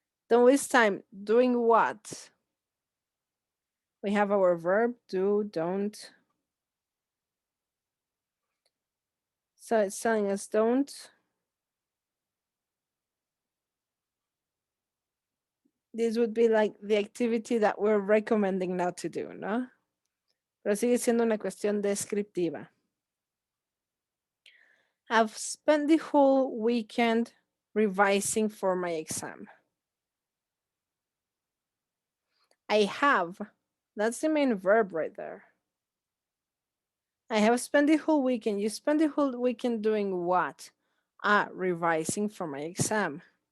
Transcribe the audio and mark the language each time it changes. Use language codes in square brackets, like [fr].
[en] Don't waste time doing what? We have our verb, do, don't. So it's telling us don't. This would be like the activity that we're recommending not to do, ¿no? [es] Pero sigue siendo una cuestión descriptiva. [en] I've spent the whole weekend revising for my exam. I have. That's the main verb right there. I have spent the whole weekend. You spend the whole weekend doing what? Revising for my exam.